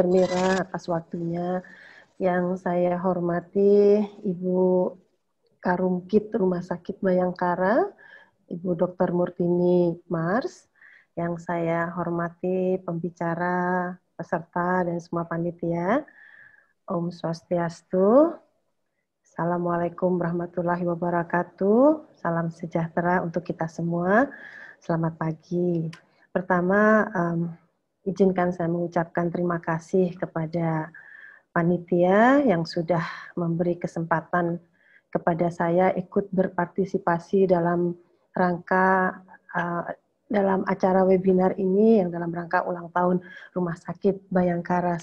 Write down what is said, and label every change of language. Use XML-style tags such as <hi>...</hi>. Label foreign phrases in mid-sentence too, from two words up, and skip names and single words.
<id>Mira atas waktunya. Yang saya hormati Ibu Karumkit Rumah Sakit Bayangkara, Ibu Dr. Murtini Mars, yang saya hormati pembicara, peserta, dan semua panitia.</id> <ban>Om Swastiastu.</ban> <ar>السلام عليكم ورحمة الله وبركاته.</ar> <id>Salam sejahtera untuk kita semua. Selamat pagi. Pertama, izinkan saya mengucapkan terima kasih kepada panitia yang sudah memberi kesempatan kepada saya ikut berpartisipasi dalam rangka dalam acara webinar ini yang dalam rangka ulang tahun Rumah Sakit Bayangkara.</id>